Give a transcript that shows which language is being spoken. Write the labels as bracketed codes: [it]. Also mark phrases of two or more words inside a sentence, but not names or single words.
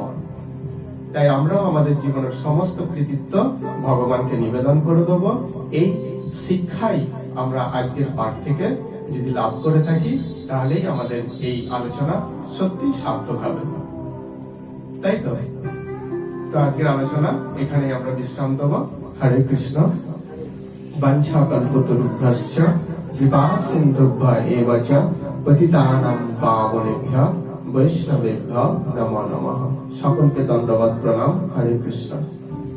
[bn] তাই আমরাও আমাদের জীবনের সমস্ত কৃতিত্ব ভগবানকে নিবেদন করে দেব। এই শিক্ষাই আমরা আজকের পাঠ থেকে যদি লাভ করে থাকি, তাহলেই আমাদের এই আলোচনা সত্যি সার্থক হবে। তাই তো আজকের আলোচনা এখানেই আমরা বিশ্রাম দেব। হরে কৃষ্ণ। [sa] বাঞ্ছা কল্পতরুভ্যশ্চ কৃপা সিন্ধুভ্য এব চ পতিতানাং পাবনেভ্যো বৈষ্ণবেভ্যো নমো নমঃ। [bn] সকলকে দণ্ডবত প্রণাম। হরে কৃষ্ণ।